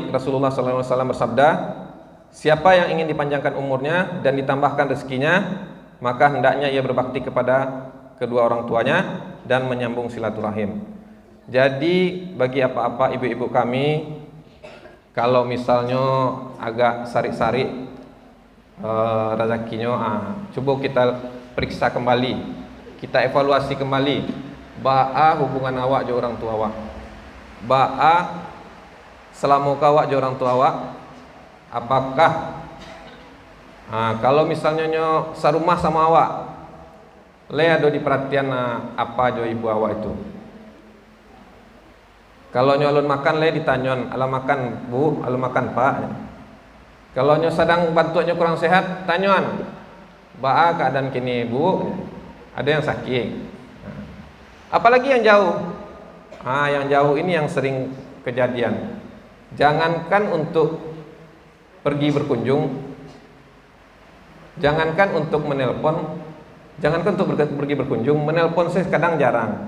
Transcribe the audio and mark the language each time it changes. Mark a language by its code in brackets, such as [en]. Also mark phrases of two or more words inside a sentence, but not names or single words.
[id] Rasulullah SAW bersabda, siapa yang ingin dipanjangkan umurnya dan ditambahkan rezekinya, maka hendaknya ia berbakti kepada kedua orang tuanya dan menyambung silaturahim. Jadi bagi apa-apa ibu-ibu kami, kalau misalnya agak sari-sari rezekinya, coba kita periksa kembali, kita evaluasi kembali. [min] Ba'a hubungan awak je orang tua awak, ba'a selama awak je orang tua awak, apakah kalau misalnya nyo sarumah sama awak, le ada di perhatian apa jo ibu awak itu. Kalau nyo alun makan le ditanyon, ala makan bu, ala makan pak. Kalau nyo sedang bantu nyo kurang sehat, tanyon, ba'a keadaan kini bu, ada yang sakit. [id] Apalagi yang jauh. Yang jauh ini yang sering kejadian. Jangankan untuk pergi berkunjung, jangankan untuk menelpon, jangankan untuk pergi berkunjung, menelpon saya kadang jarang.